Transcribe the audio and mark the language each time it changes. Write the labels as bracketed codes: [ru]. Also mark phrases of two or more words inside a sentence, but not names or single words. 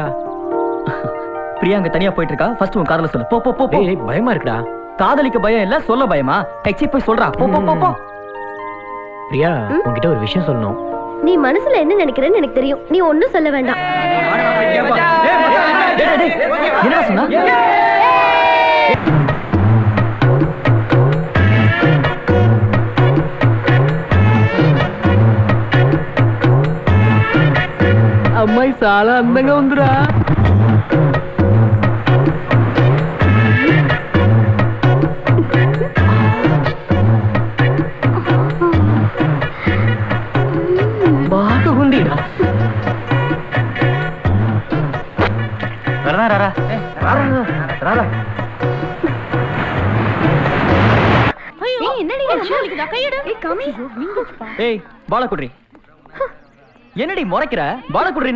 [ta] பிரியா அங்க தனியா போயிட்டு இருக்கா. ஃபர்ஸ்ட் உன் காதல சொல்லு. போ போ போ. டேய் பயமா இருக்குடா. காதலிக்க பயம் இல்ல, சொல்ல பயமா? டெக்ஸி போய் சொல்றா. போ போ போ. பிரியா, உன்கிட்ட ஒரு விஷயம் சொல்லணும். நீ மனசுல என்ன நினைக்கிறேன்னு எனக்கு தெரியும். நீ ஒண்ணும் சொல்ல வேண்டாம். என்ன சொன்னா? [te] అమ్మాయి చాలా అందంగా ఉందిరా. బాగా ఉందిరా. [ta] வரடா ராரா. ராரா. ஏய் என்னடி வலிக்குதா? கையெடு. ஏய் காமி. ஏய் பாலகுட்ரி, என்னடி முறைக்கிற? பாலகுட்ரினா?